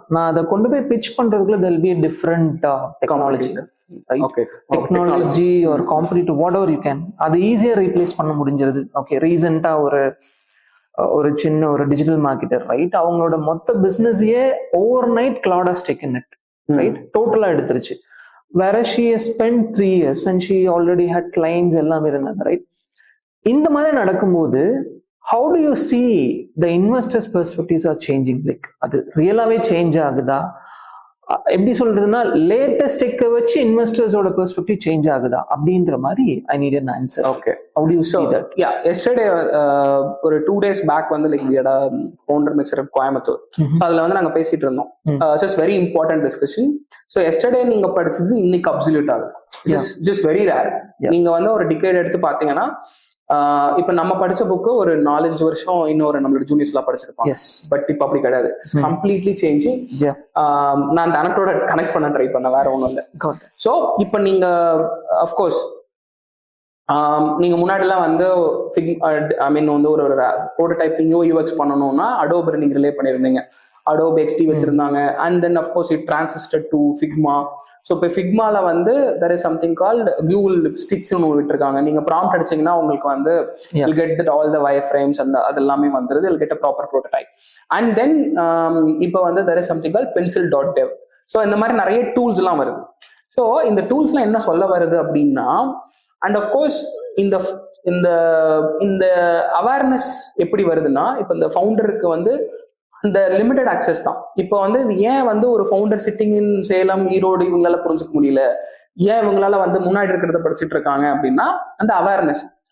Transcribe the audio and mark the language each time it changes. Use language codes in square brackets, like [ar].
[ta] நான் அதை கொண்டு போய் pitch பண்றதுக்குள்ள [en] there'll be a different technology, right? [ta] Technology [en] or competitive whatever you can, [ta] அது ஈஸியா ரீப்ளேஸ் பண்ண முடிஞ்சிருது. ஓகே, ரீசெண்டா ஒரு சின்ன ஒரு டிஜிட்டல் மார்க்கெட்டர், ரைட்? அவங்களோட மொத்த பிசினஸையே over night [en] cloud has taken it, [ta] right? டோட்டலா எடுத்துருச்சு. [en] வேற she has spent 3 years and she already had clients [ta] எல்லாமே இருந்தாங்க, [en] Right? [ta] இந்த மாதிரி நடக்கும்போது [en] how do you see the investors perspectives are changing? [ta] Like அது ரியலாவே சேஞ்ச் ஆகுதா? எப்படி சொல்றதுன்னா, லேட்டஸ்ட் டெக்கை வச்சு இன்வெஸ்டர்ஸோட பெர்ஸ்பெக்டிவ் சேஞ்ச் ஆகுதா அப்படின்ற மாதிரி I need an answer. [en] Okay, how do you see that? Yeah, yesterday [ta] ஒரு 2 days back வந்து [en] Like we had a founder mixer at Coimbatore. [ta] அதுல வந்து நாங்க பேசிட்டு இருந்தோம். [en] just very important discussion. [ta] So yesterday நீங்க படிச்சது இன்னைக்கு அப்சல்யூட் ஆகுது. [en] just very rare. [ta] நீங்க வந்து ஒரு டிகேட் எடுத்து பாத்தீங்கன்னா, இப்ப நம்ம படிச்ச புக்கு ஒரு 4-5 வருஷம் இன்னொரு நம்மளோட ஜூனியர்ஸ் எல்லாம் படிச்சிருப்பாங்க. பட் இப்ப அப்படி கிடையாது, கம்ப்ளீட்லி சேஞ்சிங். நான் அந்த அனக்டோட கனெக்ட் பண்ண ட்ரை பண்ண, வேற ஒண்ணும் இல்லை. சோ இப்ப நீங்க அஃப்கோர்ஸ் நீங்க முன்னாடி எல்லாம் வந்து ஐ மீன் வந்து ஒரு ப்ரோட்டோடைப்பிங் யூஎக்ஸ் பண்ணணும்னா அடோப் நீங்க ரிலே பண்ணிருந்தீங்க, அடோப் எக்ஸ்டி வச்சிருந்தாங்க. And then of course it டிரான்சிஸ்டட் to Figma. So இப்போ ஃபிக்மால வந்து [en] there is something called Google Stitch [ta] ஒன்று விட்டுருக்காங்க. நீங்க ப்ராம்ப்ட் அடிச்சீங்கன்னா உங்களுக்கு வந்து [en] you'll get all the wireframes and [ta] அது எல்லாமே வந்துருது. [en] you'll get a proper prototype. And then [ta] இப்போ வந்து [en] there is something called pencil.dev. [ta] So இந்த மாதிரி நிறைய டூல்ஸ் எல்லாம் வருது. ஸோ இந்த டூல்ஸ்லாம் என்ன சொல்ல வருது அப்படின்னா, அண்ட் அஃப்கோர்ஸ் இந்த இந்த இந்த அவேர்னஸ் எப்படி வருதுன்னா, இப்போ இந்த ஃபவுண்டருக்கு வந்து அந்த லிமிடெட் அக்சஸ் தான். இப்போ வந்து இது ஏன் வந்து ஒரு founder sitting in Salem, Erode இவங்களால புரிஞ்சுக்க முடியல, ஏன் இவங்களால வந்து முன்னாடி இருக்கிறத படிச்சுட்டு இருக்காங்க அப்படின்னா அந்த அவேர்னஸ்.